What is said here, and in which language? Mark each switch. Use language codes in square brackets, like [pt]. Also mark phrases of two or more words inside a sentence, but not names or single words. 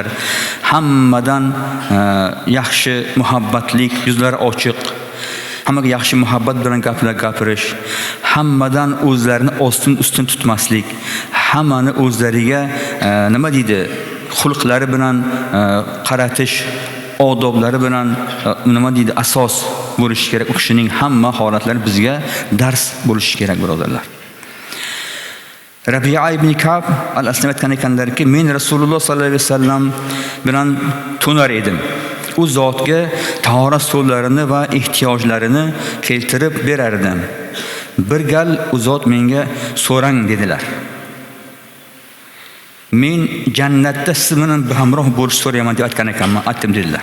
[uz] Hammadan yaxshi muhabbatlik, yuzlari ochiq, hammaga yaxshi muhabbat bilan gaplar gapirish, hammadan o'zlarini ustun tutmaslik, hammani o'zlariga nima deydi? Xulqlari bilan qaratish, odoblari bilan nima deydi? Asos bo'lishi kerak. U kishining hamma holatlari bizga dars bo'lishi kerak, birodarlar. Rabi'a ibn Ka'b al-Aslami aytgan ekanlarki, men Rasululloh [ar] صلى الله عليه وسلم [uz] bilan to'nar edim. U zotga tahorat suvlarini va ehtiyojlarini keltirib berardim. Bir gal u zot menga so'rang dedilar. Men jannatda siz bilan hamroh bo'lish so'rayman deb aytgan ekanman, aytdim dedilar.